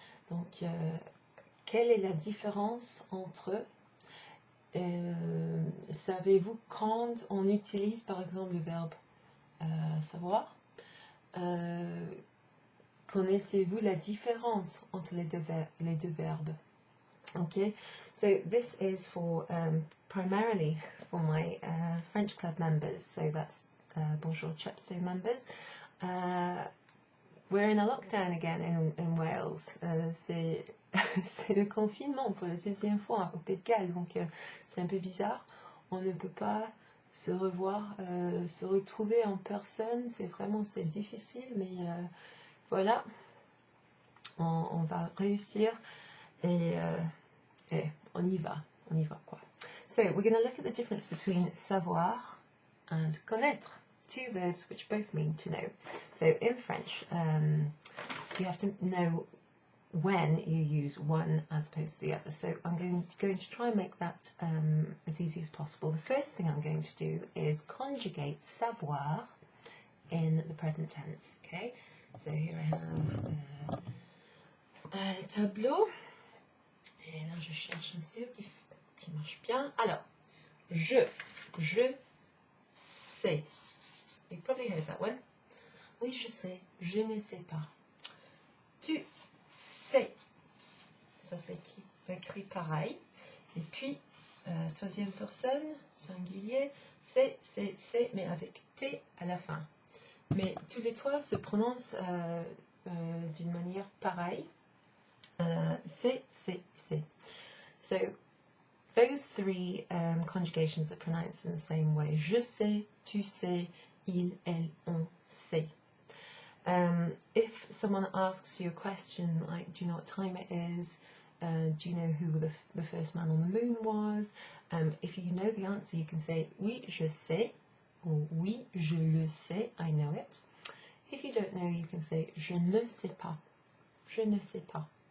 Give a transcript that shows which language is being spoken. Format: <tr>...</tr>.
<fr>Donc, quelle est la différence entre eux? Savez-vous quand on utilise par exemple le verbe savoir? Connaissez-vous la différence entre les deux verbes?</fr> <en>Okay, so this is for primarily for my French club members, so that's Bonjour Chepso members. We're in a lockdown again in Wales.</en> <fr>C'est le confinement pour la deuxième fois au Pays de Galles, donc c'est un peu bizarre. On ne peut pas se revoir, se retrouver en personne. C'est difficile, mais voilà, on va réussir et on y va quoi.</fr> <en>So we're going to look at the difference between savoir and connaître. Two verbs which both mean to know. So in French, you have to know when you use one as opposed to the other. So I'm going to try and make that as easy as possible. The first thing I'm going to do is conjugate savoir in the present tense. Okay, so here I have le tableau.</en> <fr>Et là, je cherche un sur qui marche bien. Alors, je sais.</fr> <en>You probably heard that one.</en> <fr>Oui, je sais. Je ne sais pas. Tu sais. Ça s'écrit pareil. Et puis, troisième personne, singulier, c'est, mais avec T à la fin. Mais tous les trois se prononcent d'une manière pareille. C'est.</fr> <en>So, those three conjugations are pronounced in the same way.</en> <fr>Je sais, tu sais, il, elle, on sait.</fr> <en>If someone asks you a question like, do you know what time it is? Do you know who the first man on the moon was? If you know the answer, you can say,</en> <fr>oui, je sais,</fr> <en>or</en> <fr>oui, je le sais,</fr> <en>I know it. If you don't know, you can say,</en> <fr>je ne sais pas, je ne sais pas.</fr>